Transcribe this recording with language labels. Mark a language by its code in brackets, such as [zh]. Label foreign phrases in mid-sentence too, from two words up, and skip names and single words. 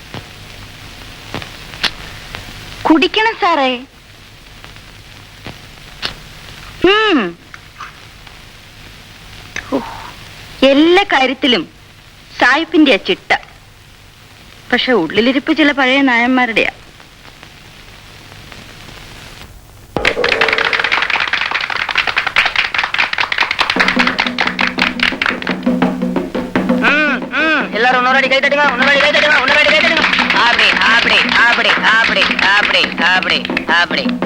[ml] കുടിക്കണം സാറേ. എല്ലാ കാര്യത്തിലും സായിപ്പിന്റെ ചിട്ട. പക്ഷെ ഉള്ളിലിരിപ്പ് ചില പഴയ നായന്മാരുടെയാ. [ta] எல்லாரும் இன்னொரு கை தட்டுங்க, இன்னொரு கை தட்டுங்க, இன்னொரு கை தட்டுங்க. அப்படி அப்படி அப்படி அப்படி அப்படி அப்படி அப்படி.